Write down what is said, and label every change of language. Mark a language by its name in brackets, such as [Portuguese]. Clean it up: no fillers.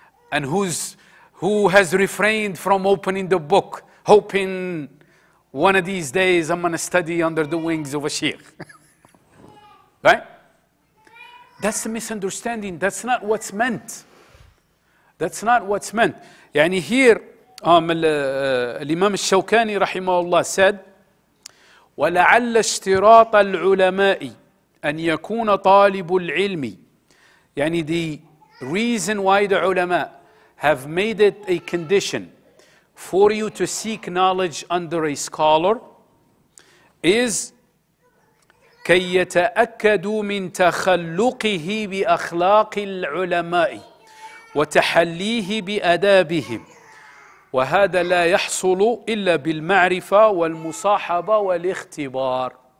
[English] And who has refrained from opening the book, hoping one of these days I'm going to study under the wings of a sheikh? Right? That's the misunderstanding. That's not what's meant. That's not what's meant. Here, Imam al-Shawkani rahimahullah said, [Arabic] وَلَعَلَّ اشْتِرَاطَ الْعُلَمَاءِ أَنْ يَكُونَ طَالِبُ الْعِلْمِ. [English] The reason why the ulama have made it a condition for you to seek knowledge under a scholar is [Arabic] كي يتأكدوا من تخلقه بأخلاق العلماء وتحليه بآدابهم، وهذا لا يحصل إلا بالمعرفة والمصاحبة والاختبار.